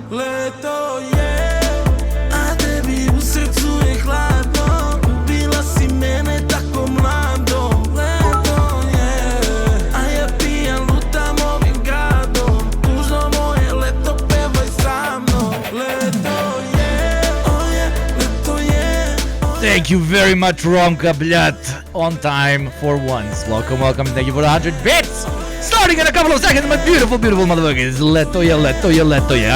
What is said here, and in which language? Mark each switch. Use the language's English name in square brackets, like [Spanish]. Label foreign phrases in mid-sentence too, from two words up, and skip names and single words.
[Serbian] Leto je, a tebi u srcu je hladno. Ubila si mene tako mlado. Leto je, a ja pijan lutam ovim gradom. Tužno moje leto, pevaj sa mnom. Leto je, oh je, leto je. [English] Thank you very much, Romka Bljat. On time for once. Welcome. Thank you for 100 bits. Starting in a couple of seconds, my beautiful, beautiful motherfuckers. [Serbian] Leto je.